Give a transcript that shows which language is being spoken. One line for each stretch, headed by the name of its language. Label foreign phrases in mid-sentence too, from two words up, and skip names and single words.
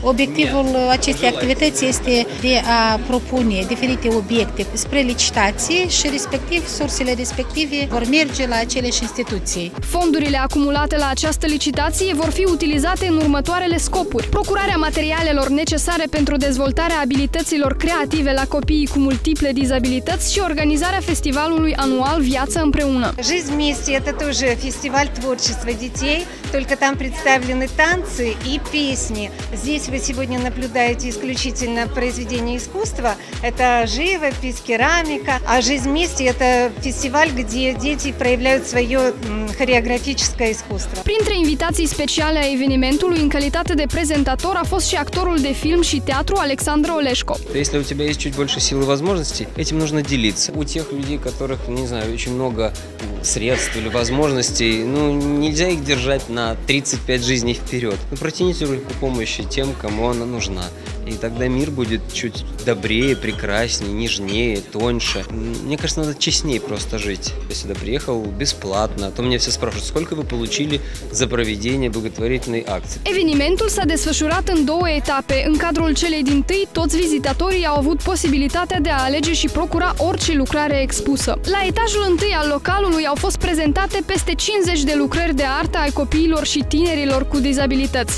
Romanian: Obiectivul acestei activități este de a propune diferite obiecte spre licitație și respectiv sursele respective vor merge la aceleași instituții. Fondurile acumulate la această licitație vor fi utilizate în următoarele scopuri: procurarea materialelor necesare pentru dezvoltarea abilităților creative la copiii cu multiple dizabilități și organizarea festivalului anual Viața împreună.
Russian: Жизнь вместе – это тоже фестиваль творчества детей, только там представлены танцы и песни. Здесь вы сегодня наблюдаете исключительно произведения искусства. Это живопись, керамика. А «Жизнь вместе» – это фестиваль, где дети проявляют свое хореографическое искусство.
Romanian: Printre invitații speciale a evenimentului, în calitate de prezentator, a fost și actorul de film și teatru Alexandru Oleșco.
Russian: Если у тебя есть чуть больше сил и возможностей, этим нужно делиться. У тех людей, которых, не знаю, очень много средств или возможностей, ну, нельзя их держать на 35 жизней вперед. Ну, протяните руку помощи тем, кому она нужна. И тогда мир будет чуть добрее, прекраснее, нежнее, тоньше. Мне кажется, надо честнее просто жить. Я сюда приехал бесплатно, а то меня все спрашивают, сколько вы получили за проведение благотворительной акции.
Romanian: Evenimentul s-a desfășurat în două etape. În cadrul celei dintâi, toți vizitatorii au avut posibilitatea de a alege și procura orice lucrare expusă. La etajul întâi al localului au fost prezentate peste 50 de lucrări de artă ai copiilor și tinerilor cu dizabilități.